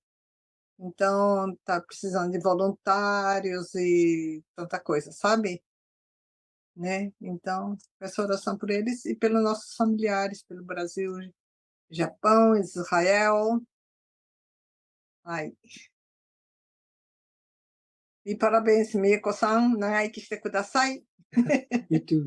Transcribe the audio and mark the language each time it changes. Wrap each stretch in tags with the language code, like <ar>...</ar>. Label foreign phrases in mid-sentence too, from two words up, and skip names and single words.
<pt>Então tá precisando de voluntários e tanta coisa, sabe? Então, peço oração por eles e pelos nossos familiares, pelo Brasil, Japão, Israel. Ai. E parabéns,</pt> <ja>Mieko-san, 長生きしてください.</ja> <en>Me too.</en>